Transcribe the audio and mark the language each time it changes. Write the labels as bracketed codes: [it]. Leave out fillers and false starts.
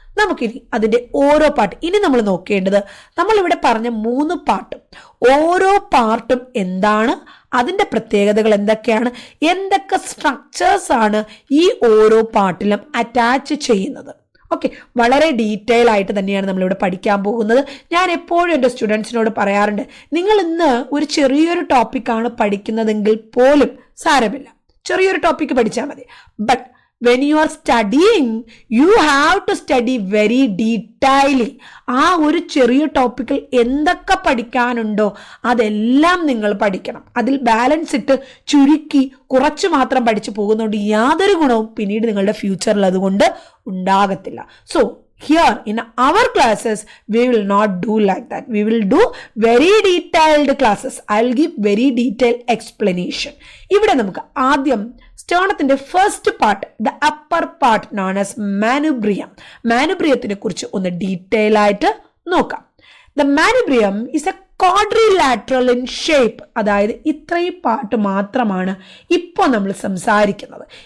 [ml] നമുക്കിനി അതിന്റെ ഓരോ പാർട്ട്, ഇനി നമ്മൾ നോക്കേണ്ടത് നമ്മളിവിടെ പറഞ്ഞ 3 പാർട്ടും, ഓരോ പാർട്ടും എന്താണ്, അതിന്റെ പ്രത്യേകതകൾ എന്തൊക്കെയാണ്, എന്തൊക്കെ സ്ട്രക്ചേഴ്സ് ആണ് ഈ ഓരോ പാർട്ടിലും അറ്റാച്ച് ചെയ്യുന്നത്. ഓക്കെ, വളരെ ഡീറ്റെയിൽ ആയിട്ട് തന്നെയാണ് നമ്മളിവിടെ പഠിക്കാൻ പോകുന്നത്. ഞാൻ എപ്പോഴും എൻ്റെ സ്റ്റുഡൻസിനോട് പറയാറുണ്ട്, നിങ്ങൾ ഇന്ന് ഒരു ചെറിയൊരു ടോപ്പിക്കാണ് പഠിക്കുന്നതെങ്കിൽ പോലും സാരമില്ല, ചെറിയൊരു ടോപ്പിക്ക് പഠിച്ചാൽ മതി. [en] But when you are studying, you have to study very detailedly. [ml] ആ ഒരു ചെറിയ ടോപ്പിക്കിൽ എന്തൊക്കെ പഠിക്കാനുണ്ടോ അതെല്ലാം നിങ്ങൾ പഠിക്കണം. അതിൽ ബാലൻസ് ഇട്ട് ചുരുക്കി കുറച്ച് മാത്രം പഠിച്ചു പോകുന്നതുകൊണ്ട് യാതൊരു ഗുണവും പിന്നീട് നിങ്ങളുടെ ഫ്യൂച്ചറിൽ അതുകൊണ്ട് ഉണ്ടാകത്തില്ല. [en] So here in our classes we will not do like that. We will do very detailed classes. I'll give very detailed explanation. [ml] ഇവിടെ നമുക്ക് ആദ്യം സ്റ്റേർണത്തിന്റെ first part, [en] the upper part known as manubrium, [ml] മാനുബ്രിയത്തിനെ കുറിച്ച് ഒന്ന് ഡീറ്റെയിൽ ആയിട്ട് നോക്കാം. [en] The manubrium is a quadrilateral in shape. [ml] അതായത് ഇത്രയും part മാത്രമാണ് ഇപ്പോൾ നമ്മൾ സംസാരിക്കുന്നത്.